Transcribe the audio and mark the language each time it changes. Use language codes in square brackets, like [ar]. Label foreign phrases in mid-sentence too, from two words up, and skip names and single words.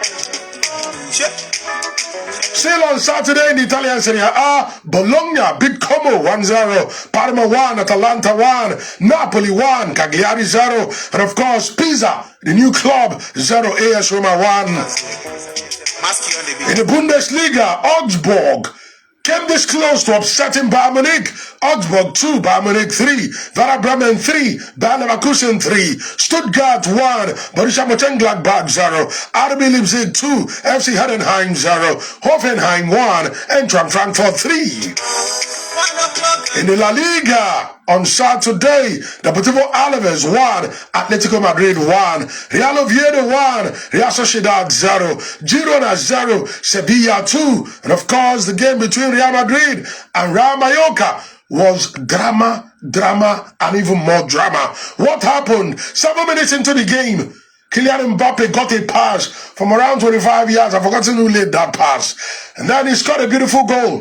[en] Still on Saturday in the Italian Serie A, Bologna beat Como 1-0, Parma 1, Atalanta 1, Napoli 1, Cagliari 0, and of course Pisa, the new club, 0, AS Roma 1. In the Bundesliga, Augsburg came this close to upsetting Bayern Munich. Augsburg 2, Bayern Munich 3, Werder Bremen 3, Bayer Leverkusen 3, Stuttgart 1, Borussia Mönchengladbach 0, RB Leipzig 2, FC Heidenheim 0, Hoffenheim 1, Eintracht Frankfurt 3. In the La Liga, on Saturday, Deportivo Alaves 1, Atletico Madrid 1, Real Oviedo 1, Real Sociedad 0, Girona 0, Sevilla 2, and of course the game between Real Madrid and Real Mallorca was drama, and even more drama. What happened? 7 minutes into the game, Kylian Mbappe got a pass from around 25 yards. I've forgotten who laid that pass. And then he scored a beautiful goal.